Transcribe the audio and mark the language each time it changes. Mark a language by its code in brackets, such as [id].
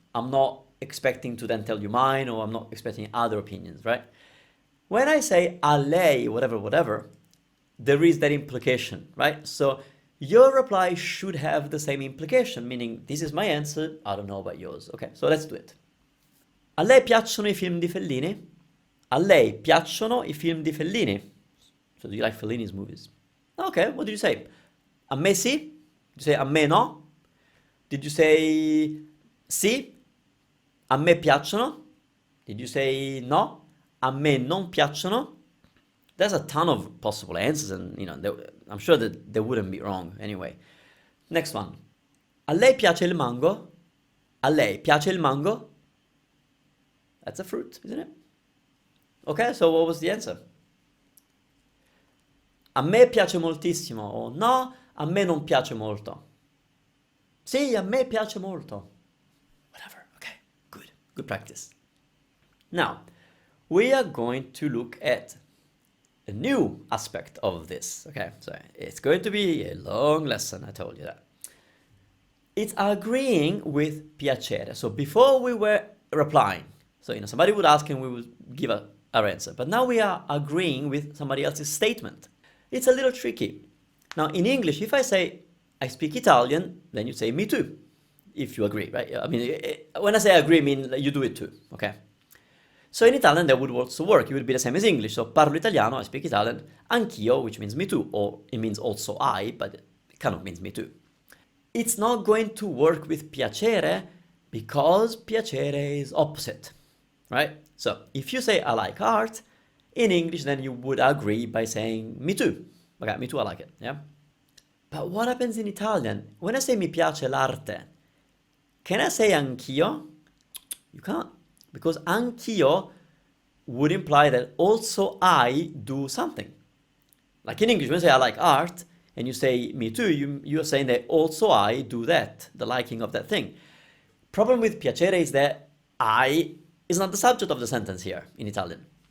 [en] I'm not expecting to then tell you mine, or I'm not expecting other opinions, right? When I say a lei, whatever, there is that implication, right? So your reply should have the same implication, meaning this is my answer, I don't know about yours. Okay, so let's do it. [it] A lei piacciono I film di Fellini? A lei piacciono I film di Fellini? [en] So do you like Fellini's movies? Okay, what did you say? [it] A me sì? [en] Did you say [it] a me no? [en] Did you say sì? [it] A me piacciono? [en] Did you say no? [it] A me non piacciono? [en] There's a ton of possible answers, and I'm sure that they wouldn't be wrong anyway. Next one. [it] A lei piace il mango? A lei piace il mango? [en] That's a fruit, isn't it? Okay, so what was the answer? [it] A me piace moltissimo, [en] or no, [it] a me non piace molto. Sì, a me piace molto. [en] Whatever, okay, good practice. Now, we are going to look at a new aspect of this, okay? So it's going to be a long lesson, I told you that. It's agreeing with piacere. So before we were replying, so somebody would ask and we would give our answer, but now we are agreeing with somebody else's statement. It's a little tricky. Now in English, if I say, I speak Italian, then you say me too, if you agree, right? I mean, when I say agree, I mean you do it too, okay? So in Italian that would also work. It would be the same as English. So [it] parlo italiano, [en] I speak Italian. Anch'io, which means me too, or it means also I, but it kind of means me too. It's not going to work with piacere because piacere is opposite, right? So if you say I like art, in English then you would agree by saying me too. Okay, me too, I like it, yeah? But what happens in Italian? When I say [it] mi piace l'arte, [en] can I say anch'io? You can't, because anch'io would imply that also I do something. Like in English, when you say I like art, and you say me too, you're saying that also I do that, the liking of that thing. Problem with piacere is that I is not the subject of the sentence here in Italian.